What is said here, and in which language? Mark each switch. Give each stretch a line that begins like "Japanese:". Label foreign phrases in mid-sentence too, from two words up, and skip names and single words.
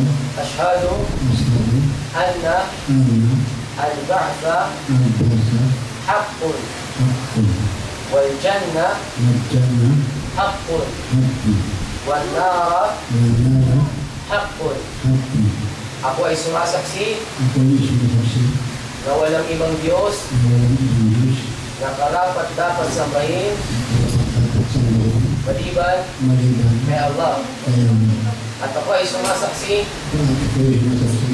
Arabic: ashhadu ashhadu anna anna al-ba'tha al-ba'tha haqqun haqqun والجنة والجنة haqqun haqqun والنار والنار haqqun. haqqun.
Filipino: Ako ay sumasaksi Ako ay sumasaksi na walang ibang Diyos na walang ibang Diyos na karapat dapat sambahin dapat sambahin maliban maliban kay Allah. kay Allah. At ako ay sumasaksi At ako ay sumasaksi